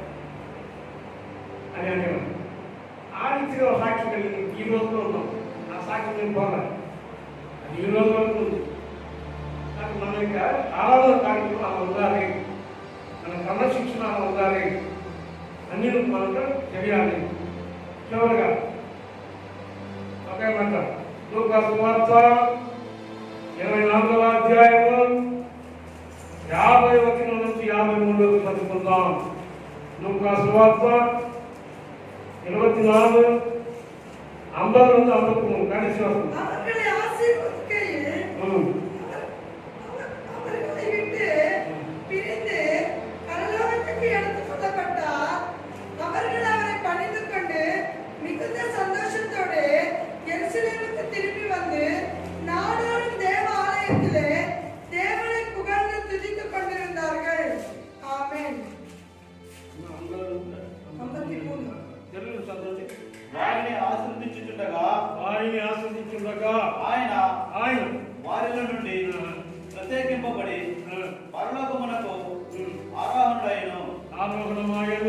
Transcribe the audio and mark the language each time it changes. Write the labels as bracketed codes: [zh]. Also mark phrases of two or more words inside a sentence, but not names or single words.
[te] అని అనేవాడు ఆ రీతిగా సాక్షి కలిగింది ఈ రోజులో ఉన్నాం ఆ సాక్షి నేను పోవాలి అది ఈ రోజు వరకు ఉంది కానీ మన యొక్క ఆరాధన కార్యక్రమం అలా ఉండాలి మన క్రమశిక్షణ అలా ఉండాలి అన్ని మనకు తెలియాలి చివరిగా ఒకే మాట లూకా సువార్త 24వ అధ్యాయము 50వ వచనం నుంచి 53వ చదువుకుందాం. లూకా సువార్త 24 50 నుండి 53 కలిసి వస్తుంది. [ta] அவர்களை ஆசீர்வதிக்கையில் அவர்களை விட்டு பிரிந்து பரலோகத்துக்கு எடுத்துக் கொள்ளப்பட்டார். அவர்கள் அவரை பணிந்து கொண்டு மிகுந்த சந்தோஷத்தோடு எருசலேமுக்கு திரும்பி வந்து நாடோறும் தேவ ஆலயத்திலே தேவனை புகழ்ந்து துதித்துக் கொண்டிருந்தார்கள். ஆமென். 53 [te] తెలుగు చదవండి. వారిని ఆశీర్వదించుచుండగా ఆయన వారిలో నుండి ప్రత్యేకింపబడి పరలోకమునకు ఆరోహణమాయను.